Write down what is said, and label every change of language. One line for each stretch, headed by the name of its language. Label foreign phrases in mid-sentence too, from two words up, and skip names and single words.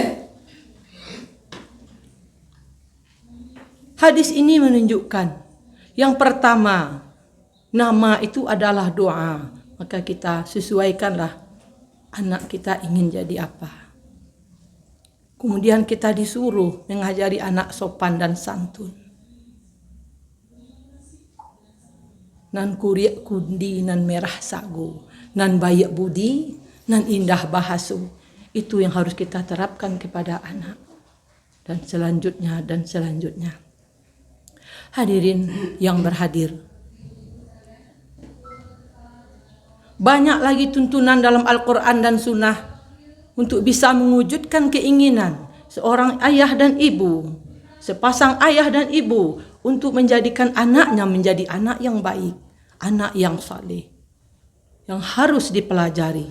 Indonesian: Hadis ini menunjukkan yang pertama, nama itu adalah doa. Maka kita sesuaikanlah anak kita ingin jadi apa. Kemudian kita disuruh mengajari anak sopan dan santun.
Minangkabau: Nan kuriak kundi, nan merah sagu, nan bayak budi, nan indah bahasu.
Indonesian: Itu yang harus kita terapkan kepada anak. Dan selanjutnya dan selanjutnya. Hadirin yang berhadir. Banyak lagi tuntunan dalam Al-Quran dan Sunnah untuk bisa mewujudkan keinginan seorang ayah dan ibu, sepasang ayah dan ibu untuk menjadikan anaknya menjadi anak yang baik, anak yang saleh, yang harus dipelajari.